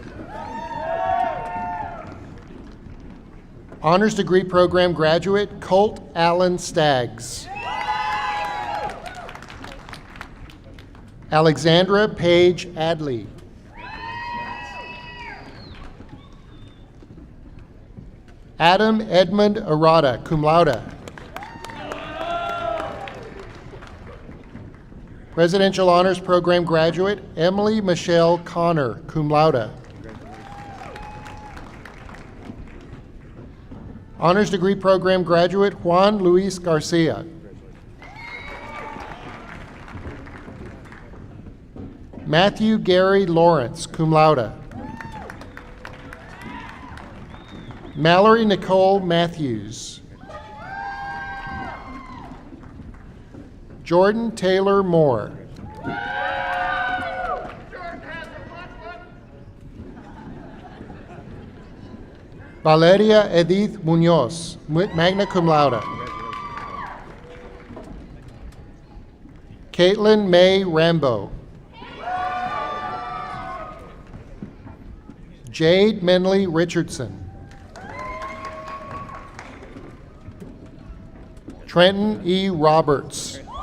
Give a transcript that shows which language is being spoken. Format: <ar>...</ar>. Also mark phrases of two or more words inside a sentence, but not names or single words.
<en>Honors Degree Program graduate Colt Allen Staggs. Alexandra Page Adley. Adam Edmund Arata,</en> <la>cum laude.</la> <en>Presidential Honors Program graduate Emily Michelle Connor,</en> <la>cum laude.</la> <en>Honors Degree Program graduate Juan Luis Garcia. Matthew Gary Lawrence,</en> <la>cum laude.</la> <en>Mallory Nicole Matthews. Jordan Taylor Moore. Valeria Edith Munoz,</en> <la>magna cum laude.</la> <en>Caitlin May Rambo. Jade Menley Richardson. Trenton E. Roberts.</en>